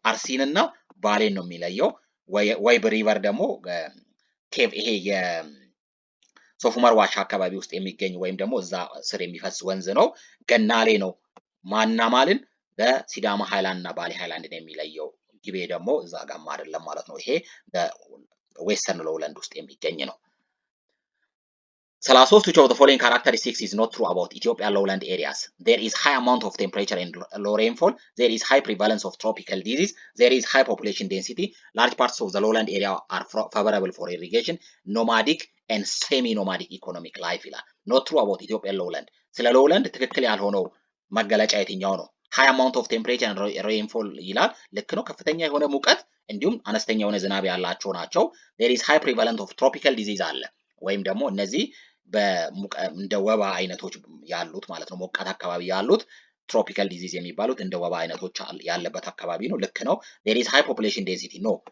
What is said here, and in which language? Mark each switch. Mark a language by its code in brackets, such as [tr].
[am] አርሲንና ባሌን ነው የሚለየው። ወይብ ሪቨር ደግሞ ኬቭ ይሄ የሶፍ ዑመር ዋሻ አካባቢ ውስጥ የሚገኝ ወይም ደግሞ እዛ ስር የሚፈስ ወንዝ ነው። ገናሌ ነው ማንና ማልን በሲዳማ ሃይላንድ እና ባሌ ሃይላንድን የሚለየው። ግቤ ደግሞ እዛ ጋር አይደለም ማለት ነው። ይሄ በዌስተርን ሎውላንድ ውስጥ የሚገኝ ነው። 33 [en] which of the following characteristics is not true about Ethiopian lowland areas? There is high amount of temperature and low rainfall. There is high prevalence of tropical disease. There is high population density. Large parts of the lowland area are favorable for irrigation. Nomadic and semi-nomadic economic life [am] ይላል። [en] not true about Ethiopian lowland። ስለ lowland [am] ትክክል ያልሆነው መገለጫ የትኛው ነው? [en] high amount of temperature and rainfall [am] ይላል። ልክ ነው። ከፍተኛ የሆነ ሙቀት እንዲሁም አነስተኛ የሆነ ዝናብ ያላቸው ናቸው። [en] there is high prevalence of tropical disease [am] አለ ወይም ደግሞ እነዚህ እንደ ወባ አይነቶች ያሉት ማለት ነው። ሞቃት አካባቢ ያሉት ትሮፒካል ዲዚዝ የሚባሉት እንደ ወባ አይነቶች ያለበት አካባቢ ነው። ልክ ነው። [en] there is high population density no